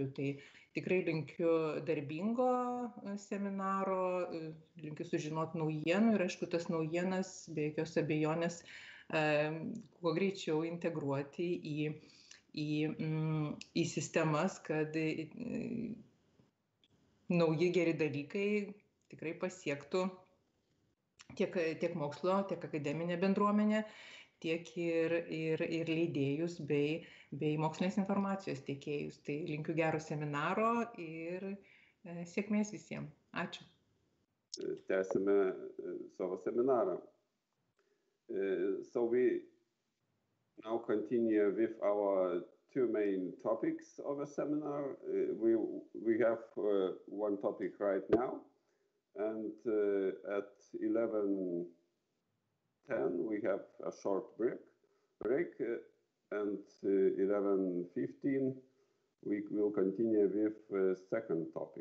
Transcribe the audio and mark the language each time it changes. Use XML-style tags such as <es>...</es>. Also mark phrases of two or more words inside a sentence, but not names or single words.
<lt>Tai tikrai linkiu darbingo seminaro, linkiu sužinoti naujienų ir aišku, tas naujienas be jokios abejonės kuo greičiau integruoti į sistemas, kad nauji geri dalykai tikrai pasiektų tiek mokslo, tiek akademinę bendruomenę, tiek ir leidėjus bei mokslinės informacijos tiekėjus. Tai linkiu gero seminaro ir sėkmės visiems. Ačiū. Tęsime savo seminarą.</lt> <en>So we now continue with our two main topics of a seminar. We have one topic right now, and at 11:10 we have a short break, and 11:15 we will continue with the second topic.</en>